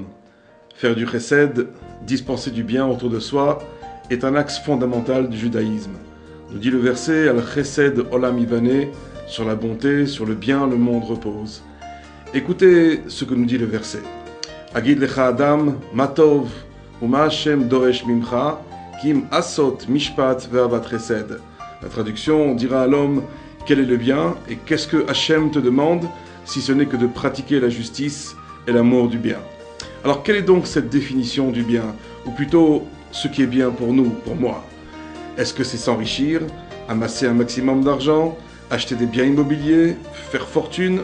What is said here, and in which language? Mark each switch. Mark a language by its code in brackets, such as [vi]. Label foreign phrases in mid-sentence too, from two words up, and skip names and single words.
[fr] Faire du chesed, dispenser du bien autour de soi, est un axe fondamental du judaïsme. Nous dit le verset [he] על חסד עולם יבנה, [fr] sur la bonté, sur le bien, le monde repose. Écoutez ce que nous dit le verset. [he] הגיד לך אדם מה טוב ומה ה' דורש ממך כי אם עשות משפט ואהבת חסד. [fr] La traduction dira à l'homme quel est le bien et qu'est-ce que Hashem te demande, si ce n'est que de pratiquer la justice et l'amour du bien. Alors quelle est donc cette définition du bien, ou plutôt ce qui est bien pour nous, pour moi? Est-ce que c'est s'enrichir, amasser un maximum d'argent, acheter des biens immobiliers, faire fortune?